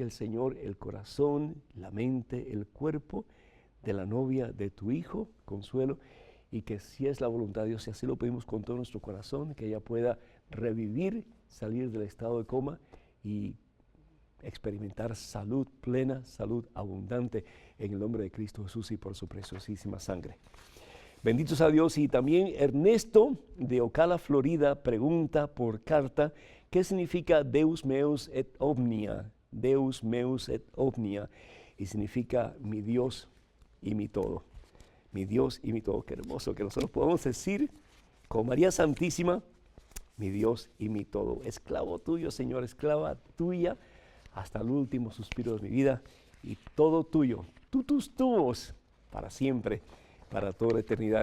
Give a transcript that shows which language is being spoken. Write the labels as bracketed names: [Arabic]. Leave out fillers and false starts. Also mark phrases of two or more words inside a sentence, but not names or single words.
[Spanish] el Señor el corazón, la mente, el cuerpo de la novia de tu hijo, Consuelo, y que si es la voluntad de Dios, y así lo pedimos con todo nuestro corazón, que ella pueda revivir, salir del estado de coma y experimentar salud plena, salud abundante en el nombre de Cristo Jesús y por su preciosísima sangre. Benditos a Dios. Y también Ernesto de Ocala, Florida, pregunta por carta, ¿qué significa [Latin] Deus meus et omnia? Deus meus et omnia, [Spanish] y significa mi Dios y mi todo. Mi Dios y mi todo. Qué hermoso que nosotros podamos decir con María Santísima, mi Dios y mi todo. Esclavo tuyo, Señor, esclava tuya, hasta el último suspiro de mi vida, y todo tuyo, tú tus tubos, para siempre, para toda la eternidad.